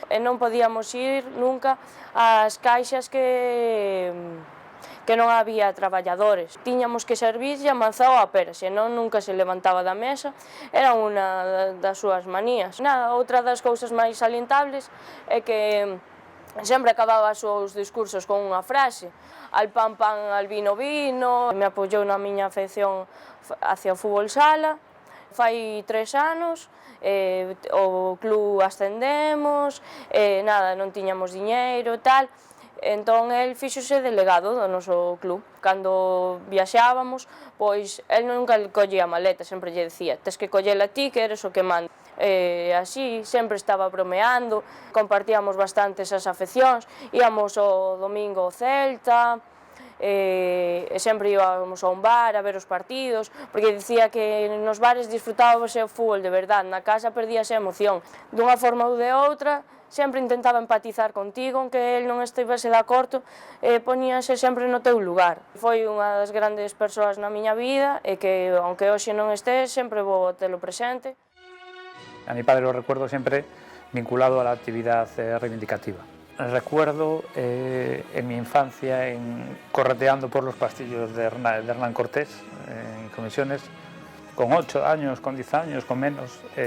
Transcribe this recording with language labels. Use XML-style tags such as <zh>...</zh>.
<gl>E non podíamos ir nunca ás caixas que non había traballadores. Tiñamos que servirlle a manzá ou a pera, senón nunca se levantaba da mesa. Era unha das súas manías. Outra das cousas máis salientables é que sempre acababa os seus discursos con unha frase:</gl> <es>al pan pan, al vino vino.</es> <gl>Me apoiou na miña afección hacia o fútbol sala. Fai 3 anos, o club ascendemos, non tiñamos diñeiro e tal. Entón, el fíxose delegado do noso club. Cando viaxábamos, pois, el nunca collía a maleta, sempre lle decía: tes que collela ti, que eres o que manda. Así, sempre estaba bromeando, compartíamos bastante esas afeccións, íamos o domingo ao Celta, sempre íbamos a un bar a ver os partidos, porque dicía que nos bares disfrutábamos o fútbol de verdade, na casa perdíase a emoción. Dunha forma ou de outra, sempre intentaba empatizar contigo, aunque el non estivese de acordo, poñíase sempre no teu lugar. Foi unha das grandes persoas na miña vida e que, aunque hoxe non estés, sempre vou telo presente.</gl> <es>A mi padre lo recuerdo siempre vinculado a la actividad reivindicativa. Recuerdo en mi infancia correteando por los pasillos de Hernán Cortés en comisiones, con 8 años, con 10 años, con menos.</es>